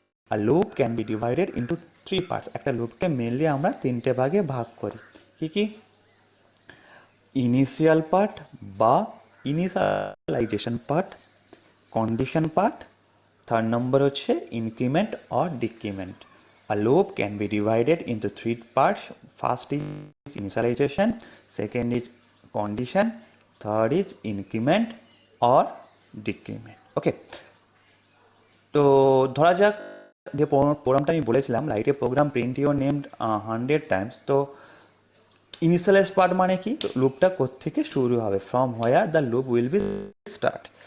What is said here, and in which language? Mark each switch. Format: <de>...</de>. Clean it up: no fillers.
<bn>আর</bn> <en>Loop can be divided into three parts.</en> <bn>একটা লুপকে mainly আমরা তিনটে ভাগে ভাগ করি। কী কী? ইনিশিয়াল পার্ট বা initialization part, condition part, third number হচ্ছে increment or decrement.</bn> <en>A loop can be divided into three parts. First is initialization, second is condition, third is increment or decrement.</en> <bn>Okay, তো ধরা যাক যে প্রোগ্রামটা আমি বলেছিলাম,</bn> <en>Write a program print your name 100 times.</en> <bn>তো initialise part মানে কি? লুপটা কোত্থেকে শুরু হবে,</bn> <en>From where the loop will be start.</en>